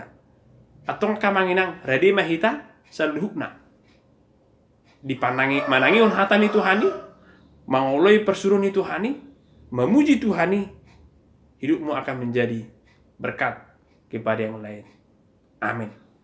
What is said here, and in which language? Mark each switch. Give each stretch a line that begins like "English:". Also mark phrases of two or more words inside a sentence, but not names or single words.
Batak Toba: Atong kamanginang, rade mah hita, saluhukna. Dipanangi, manangi on hatani Tuhani, mangoloi persuruh ni Tuhani, memuji Tuhani,
Indonesian: hidupmu akan menjadi berkat kepada yang lain. Amin.